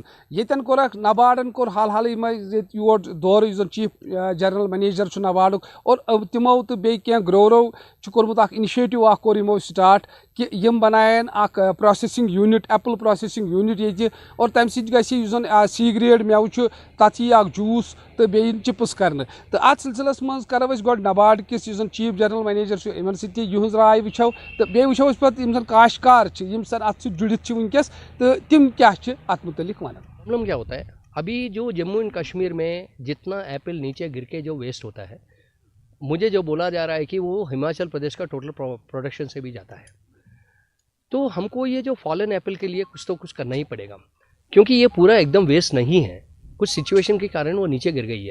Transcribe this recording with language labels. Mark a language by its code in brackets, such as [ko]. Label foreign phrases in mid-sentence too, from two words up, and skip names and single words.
[ks] ییٚتٮ۪ن کوٚرکھ نباڈن کوٚر حال حالٕے منٛز ییٚتہِ یور دورٕ یُس زن [en] chief general manager [ks] چھُ نباڈُک, اور تِمو تہٕ بیٚیہِ کینٛہہ گروورو چھُ کوٚرمُت اکھ اِنِشیٹِو اکھ کوٚر یِمو سٹاٹ کہِ یِم بناون اکھ [en] processing unit, apple processing unit [ks] ییٚتہِ, اور تمہِ سۭتۍ گژھِ یُس زن [en] C grade [ks] میوٕ چھُ تتھ یی اکھ جوٗس تہٕ بیٚیہِ یِن چپس کرنہٕ. تہٕ اتھ سلسلس منٛز کرو أسۍ گۄڈٕ نباڈ کِس یُس زن [en] chief general manager [ks] چھُ یِمن سۭتۍ تہِ یِہٕنٛز راے وٕچھو, تہٕ بیٚیہِ وٕچھو أسۍ پتہٕ یِم زن کاشتکار چھِ یِم زن اتھ سۭتۍ جُڑِتھ چھِ وٕنکیٚس تہٕ تِم کیاہ چھِ اتھ متعلق ونان. [ur] پرابلم کیا ہوتا ہے ابھی جو جموں اینڈ کشمیر میں جتنا ایپل نیچے گر کے جو ویسٹ ہوتا ہے, مجھے جو بولا جا رہا ہے کہ وہ ہماچل پردیش کا [en] total production [ur] سے بھی جاتا ہے. تو ہم کو یہ جو [en] fallen apple [ur] کے لیے کچھ تو کچھ کرنا ہی پڑے گا, کیونکہ یہ پورا ایک دم ویسٹ نہیں ہے, کچھ سچویشن کے کارن وہ نیچے گر گئی ہے.